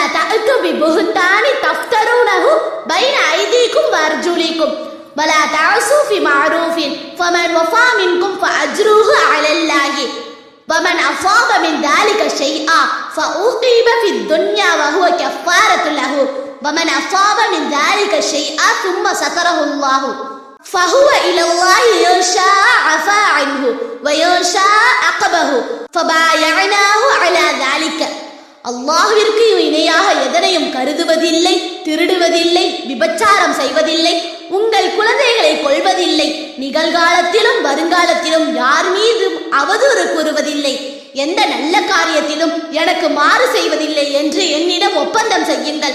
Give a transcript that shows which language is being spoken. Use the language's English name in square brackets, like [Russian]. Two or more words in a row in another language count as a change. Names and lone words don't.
[Arabic] تأتوا ببهتان تفترونه بين أيديكم وأرجلكم ولا تعصوا في معروف فمن وفى منكم فأجروه على الله ومن أصاب من ذلك شيئا فأوقب في الدنيا وهو كفارة له ومن أصاب من ذلك شيئا ثم ستره الله فهو إلى الله يشاء عفا عنه ويشاء عقبه فبايعناه على ذلك. [Tamil] அல்லாஹ்விற்கு இணையாக எதனையும் கருதுவதில்லை, திருடுவதில்லை, விபச்சாரம் செய்வதில்லை, உங்கள் குழந்தைகளை கொல்வதில்லை, நிகழ்காலத்திலும் வருங்காலத்திலும் யார் மீதும் அவதூறு கூறுவதில்லை, எந்த நல்ல காரியத்திலும் எனக்கு மாறு செய்வதில்லை என்று என்னிடம் ஒப்பந்தம் செய்யுங்கள்.